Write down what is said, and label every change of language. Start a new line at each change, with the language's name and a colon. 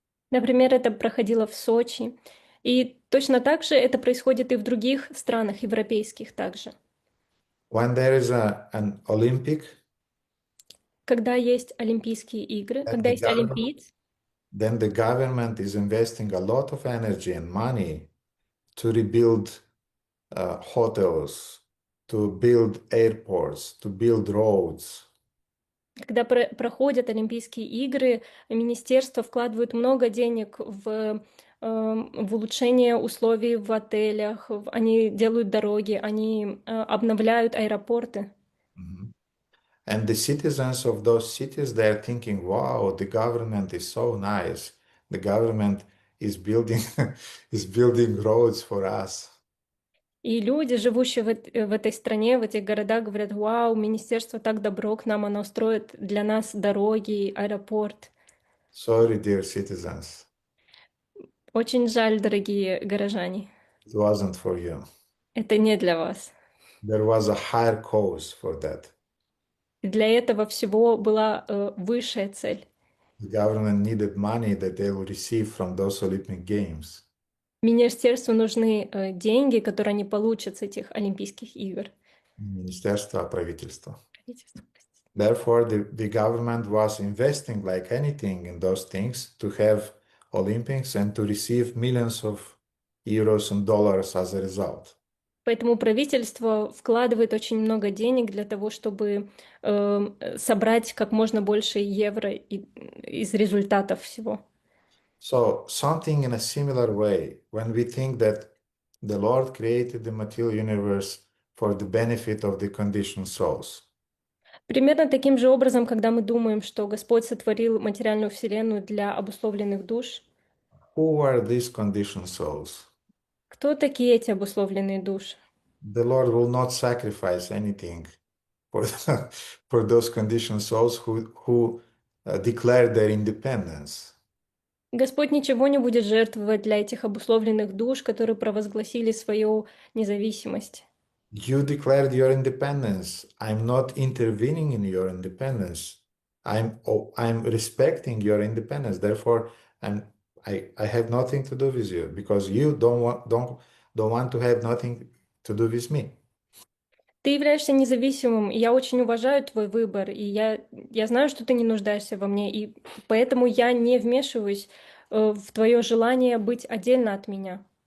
Russian: Например, это проходило в Сочи. И точно так же это происходит и в других странах европейских также.
English: When there is an Olympic,
Russian: когда есть Олимпийские игры, когда есть олимпиец,
English: then the government is investing a lot of energy and money to rebuild hotels, to build airports, to build roads.
Russian: Когда проходят Олимпийские игры, министерства вкладывают много денег в улучшение условий в отелях, они делают дороги, они обновляют аэропорты.
English: And the citizens of those cities, they're thinking, wow, the government is so nice. The government is building is building roads for us.
Russian: И люди, живущие в этой стране, в этих городах, говорят: вау, министерство так добро к нам, оно строит для нас дороги, аэропорт.
English: Sorry, dear citizens,
Russian: Очень жаль, дорогие горожане.
English: it wasn't for you.
Russian: Это не для вас.
English: There was a higher cause for that.
Russian: Для этого всего была высшая цель.
English: The government needed money that they will receive from those Olympic Games.
Russian: Министерству нужны деньги, которые они получат с этих Олимпийских игр. Министерство, правительство. Правительство, простите.
English: Therefore, the government was investing like anything in those things to have Olympics and to receive millions of euros and dollars as a result.
Russian: Поэтому правительство вкладывает очень много денег для того, чтобы собрать как можно больше евро из результатов всего.
English: So, something in a similar way, when we think that the Lord created the material universe for the benefit of the conditioned souls.
Russian: Примерно таким же образом, когда мы думаем, что Господь сотворил материальную вселенную для обусловленных душ,
English: Who are these conditioned souls?
Russian: кто такие эти обусловленные души?
English: The Lord will not sacrifice anything for, for those conditioned souls who declare their independence.
Russian: Господь ничего не будет жертвовать для этих обусловленных душ, которые провозгласили свою независимость.
English: You declared your independence. I'm not intervening in your independence. I'm respecting your independence. Therefore, I have nothing to do with you because you don't want to have nothing to do with me.
Russian: Ты являешься независимым, и я очень уважаю твой выбор, и я знаю, что ты не нуждаешься во мне, и поэтому я не вмешиваюсь в твое желание быть отдельно от меня.